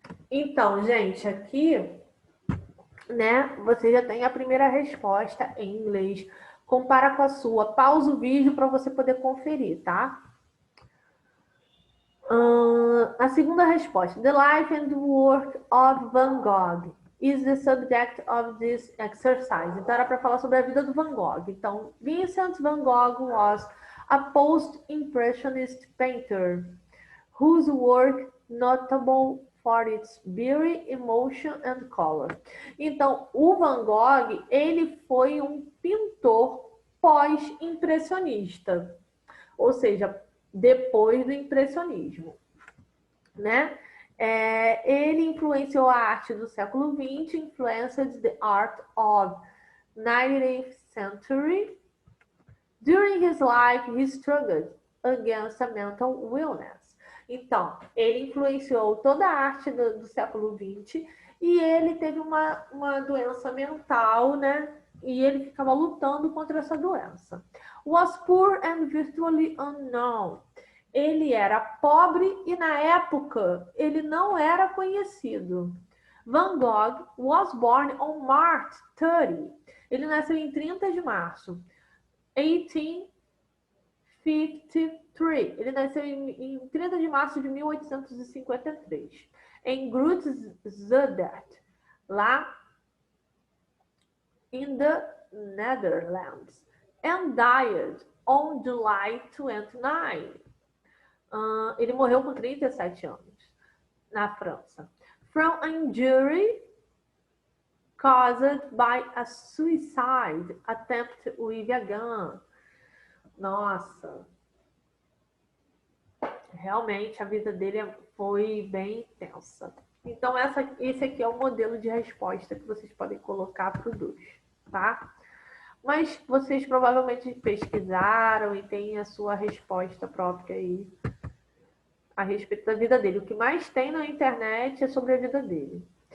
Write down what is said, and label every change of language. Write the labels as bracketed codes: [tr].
[pt] Então, gente, aqui, né, você já tem a primeira resposta em inglês. Compara com a sua. Pausa o vídeo para você poder conferir, tá? A segunda resposta. [en] The life and work of Van Gogh is the subject of this exercise. [pt] Então, era para falar sobre a vida do Van Gogh. Então, [en] Vincent Van Gogh was a post-impressionist painter whose work notable for its beauty, emotion and color. [pt] Então, o Van Gogh, ele foi um pintor pós-impressionista, ou seja, depois do impressionismo, né? Ele influenciou a arte do século XX, [en] influenced the art of 19th century. During his life, he struggled against a mental illness. [pt] Então, ele influenciou toda a arte do século XX e ele teve uma doença mental, né? E ele ficava lutando contra essa doença. [en] Was poor and virtually unknown. [pt] Ele era pobre e, na época, ele não era conhecido. [en] Van Gogh was born on March 30. [pt] Ele nasceu em 30 de março. 1853. Ele nasceu em 30 de março de 1853. Em [en] Groot-Zundert, [pt] lá [en] in the Netherlands. And died on July 29. [pt] Ele morreu com 37 anos na França. [en] From an injury caused by a suicide attempt with a gun. [pt] Nossa, realmente a vida dele foi bem intensa. Então, esse aqui é o modelo de resposta que vocês podem colocar para o 2, tá? Mas vocês provavelmente pesquisaram e têm a sua resposta própria aí a respeito da vida dele. O que mais tem na internet é sobre a vida dele.